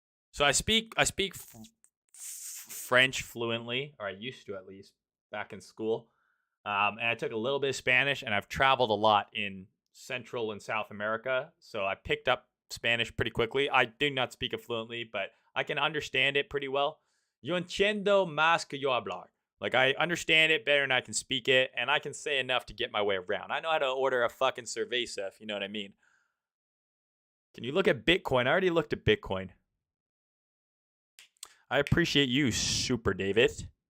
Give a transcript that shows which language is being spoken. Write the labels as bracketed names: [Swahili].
[English] So I speak French fluently, or I used to at least back in school. And I took a little bit of Spanish, and I've traveled a lot in Central and South America, so I picked up Spanish pretty quickly. I do not speak it fluently, but I can understand it pretty well. [Spanish] Yo entiendo más que yo hablar. [English] Like, I understand it better than I can speak it, and I can say enough to get my way around. I know how to order a fucking cerveza, if you know what I mean. Can you look at Bitcoin? I already looked at Bitcoin. I appreciate you, Super David.